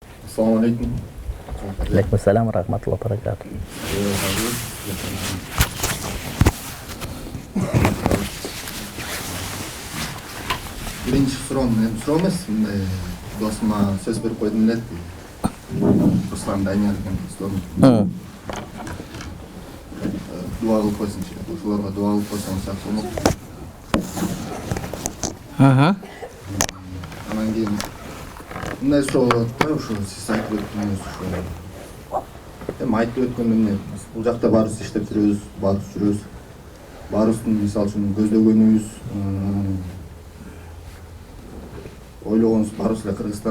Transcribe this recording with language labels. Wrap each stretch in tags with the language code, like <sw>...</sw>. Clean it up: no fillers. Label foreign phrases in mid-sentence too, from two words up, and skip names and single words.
<ar>Assalamu alaikum. عليكم السلام و رحمة الله و بركاته.</ar> <uz>Birinchi so'rovim emas, do'stimga so'z berib qo'ydim edi. Ruslan Daniel degan do'stim. Duo qilib qo'ysinchi. O'shalarga duo qilib qo'ysangiz yaxshi bo'ladi.</uz> <ky>Анан кийин мындай суроо ошо сиз айтып өттүңүз ошо. Эми айтып өткөндөй эмне бул жакта баарыбыз иштеп жүрөбүз, баарыбыздын мисалы үчүн көздөгөнүбүз, ойлогонубуз баарыбыз эле Кыргызстан.</ky>